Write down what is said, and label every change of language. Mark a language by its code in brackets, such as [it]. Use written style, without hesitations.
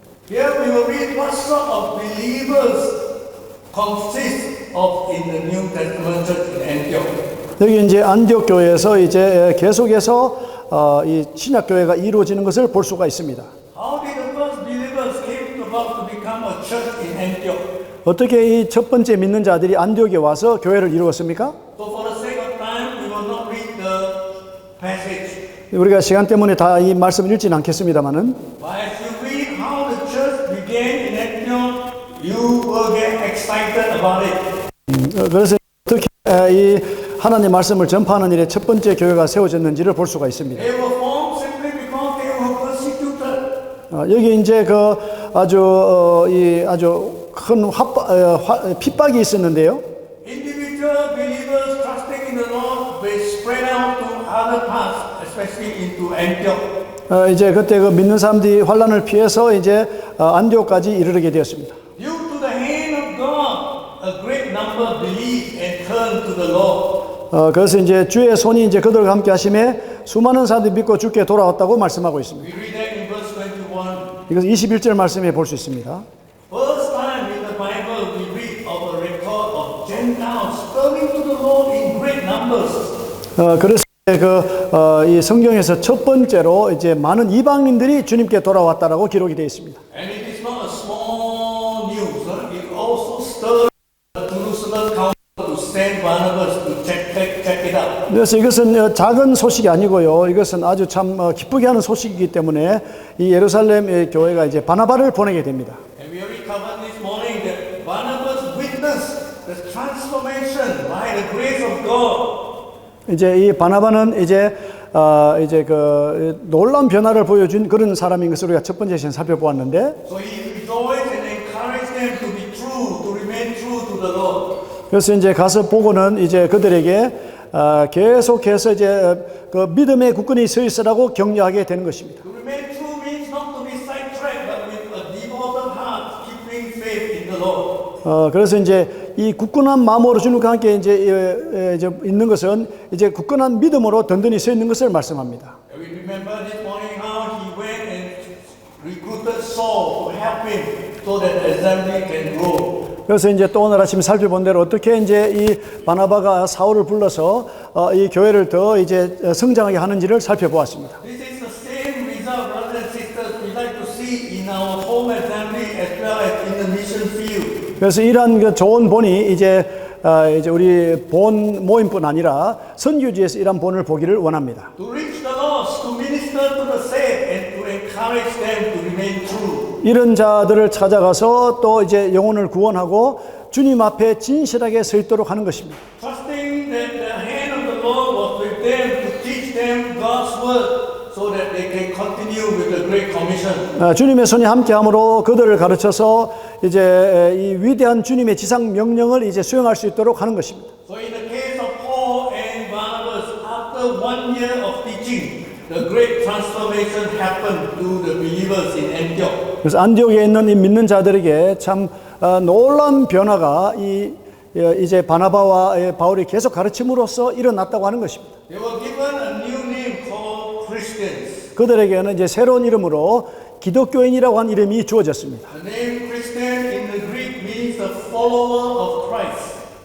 [en] Here we will read what sort of believers consist of in the New Testament church in Antioch. [ko] 여기 이제 안디옥 교회에서 이제 계속해서 이 신약 교회가 이루어지는 것을 볼 수가 있습니다. [en] How did the first believers came about to become a church in Antioch? [ko] 어떻게 이 첫 번째 믿는 자들이 안디옥에 와서 교회를 이루었습니까? [en] So for the sake of time, we will not read the passage. [ko] 우리가 시간 때문에 다 이 말씀을 읽지는 않겠습니다만은 [en] But as you read how the church began in Antioch, you will get excited about it. [ko] 그래서 어떻게 이 하나님 말씀을 전파하는 일에 첫 번째 교회가 세워졌는지를 볼 수가 있습니다. [en] They were formed simply because they were persecuted. [ko] 여기 이제 그 아주 큰 핍박이 있었는데요. [en] Individual believers trusting in the Lord, they spread out to other parts, especially into Antioch. [ko] 이제 그때 그 믿는 사람들이 환란을 피해서 이제 안디옥까지 이르게 되었습니다. [en] Due to the hand of God, a great number believed and turned to the Lord. [ko] 그래서 이제 주의 손이 이제 그들과 함께 하심에 수많은 사람들이 믿고 주께 돌아왔다고 말씀하고 있습니다. [en] We read that in verse 21. [ko] 이것은 21절 말씀에 볼 수 있습니다. [en] First time in the Bible we read of a record of Gentiles turning to the Lord in great numbers. [ko] 그래서 이 성경에서 첫 번째로 이제 많은 이방인들이 주님께 돌아왔다라고 기록이 되어 있습니다. [en] And it is not a small news. It also stirred the Jerusalem council to send Barnabas to check it out. [ko] 그래서 이것은 작은 소식이 아니고요. 이것은 아주 참 기쁘게 하는 소식이기 때문에 이 예루살렘 교회가 이제 바나바를 보내게 됩니다. [en] And we already covered this morning that Barnabas witnessed the transformation by the grace of God. [ko] 이제 이 바나바는 이제 그 놀라운 변화를 보여준 그런 사람인 것을 우리가 첫 번째 시간 살펴보았는데, [en] So he rejoiced and encouraged them to be true, to remain true to the Lord. [ko] 그래서 이제 가서 보고는 이제 그들에게 계속해서 이제 그 믿음의 굳건히 서 있으라고 격려하게 되는 것입니다. [en] To remain true means not to be sidetracked, but with a devoted heart, keeping faith in the Lord. [ko] 그래서 이제 이 굳건한 마음으로 주님과 함께 이제 있는 것은 이제 굳건한 믿음으로 든든히 서 있는 것을 말씀합니다. [en] And we remember this morning how he went and recruited Saul to help him so that the assembly can grow. [ko] 그래서 이제 또 오늘 아침 살펴본 대로 어떻게 이제 이 바나바가 사울을 불러서 이 교회를 더 이제 성장하게 하는지를 살펴보았습니다. [en] This is the same result, brothers and sisters, we like to see in our home assembly as well as in the mission field. [ko] 그래서 이러한 그 좋은 본이 이제 우리 본 모임뿐 아니라 선교지에서 이러한 본을 보기를 원합니다. [en] To reach the lost, to minister to the saved, and to encourage them to remain true. [ko] 이런 자들을 찾아가서 또 이제 영혼을 구원하고 주님 앞에 진실하게 서 있도록 하는 것입니다. [en] Trusting that the hand of the Lord was with them to teach them God's word so that they can continue with the Great Commission. [ko] 주님의 손이 함께함으로 그들을 가르쳐서 이제 이 위대한 주님의 지상 명령을 이제 수행할 수 있도록 하는 것입니다. [en] So in the case of Paul and Barnabas, after 1 year of teaching, the great transformation happened to the believers in Antioch. [ko] 그래서 안디옥에 있는 이 믿는 자들에게 참 놀라운 변화가 이제 바나바와 바울이 계속 가르침으로써 일어났다고 하는 것입니다. [en] They were given a new name called Christians. [ko] 그들에게는 이제 새로운 이름으로 기독교인이라고 한 이름이 주어졌습니다. [en] The name Christian in the Greek means the follower of Christ.